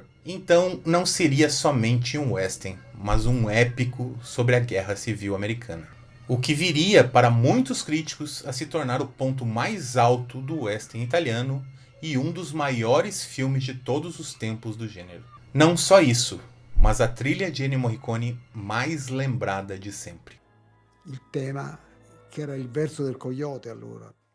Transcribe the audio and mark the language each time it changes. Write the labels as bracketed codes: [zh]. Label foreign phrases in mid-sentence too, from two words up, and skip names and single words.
[pt] Então, não seria somente um western, mas um épico sobre a Guerra Civil Americana. O que viria, para muitos críticos, a se tornar o ponto mais alto do western italiano e um dos maiores filmes de todos os tempos do gênero. Não só isso, mas a trilha de Ennio Morricone mais lembrada de sempre. [it] Il tema, che era il verso del coyote allora.